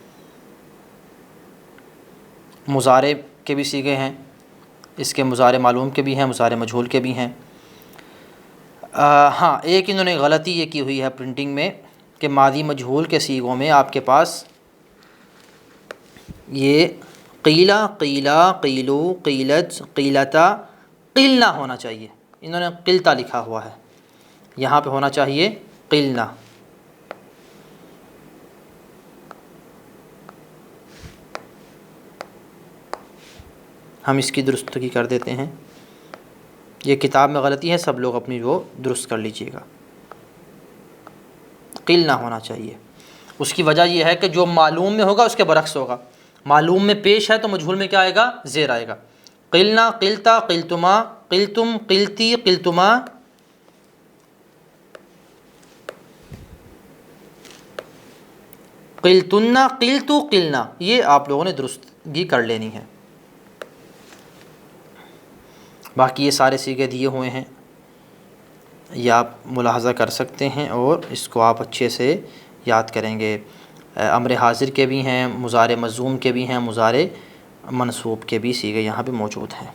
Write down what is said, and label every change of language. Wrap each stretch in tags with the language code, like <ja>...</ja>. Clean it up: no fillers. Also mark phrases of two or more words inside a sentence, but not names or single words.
<ur>مضارع کے بھی صیغے ہیں، اس کے مضارع معلوم کے بھی ہیں، مضارع مجہول کے بھی ہیں۔ ہاں، ایک انہوں نے غلطی یہ کی ہوئی ہے پرنٹنگ میں کہ ماضی مجہول کے صیغوں میں آپ کے پاس یہ</ur> <ar>قیلا، قیلا، قیلو، قیلت، قیلتا،</ar> <ur>قلنا ہونا چاہیے، انہوں نے قلتا لکھا ہوا ہے، یہاں پہ ہونا چاہیے قلنا۔ ہم اس کی درستگی کر دیتے ہیں، یہ کتاب میں غلطی ہے، سب لوگ اپنی وہ درست کر لیجئے گا، قلنا ہونا چاہیے۔ اس کی وجہ یہ ہے کہ جو معلوم میں ہوگا اس کے برعکس ہوگا، معلوم میں پیش ہے تو مجہول میں کیا آئے گا؟ زیر آئے گا۔</ur> <ar>قلنا، قلتا، قلتما، قلتم، قلتی، قلتما، قلتنا، قلتو، قلنا،</ar> <ur>یہ آپ لوگوں نے درستگی کر لینی ہے۔ باقی یہ سارے صیغے دیے ہوئے ہیں، یہ آپ ملاحظہ کر سکتے ہیں اور اس کو آپ اچھے سے یاد کریں گے۔ امر حاضر کے بھی ہیں، مضارع مجزوم کے بھی ہیں، مضارع منصوب کے بھی صیغے یہاں پہ موجود ہیں۔</ur>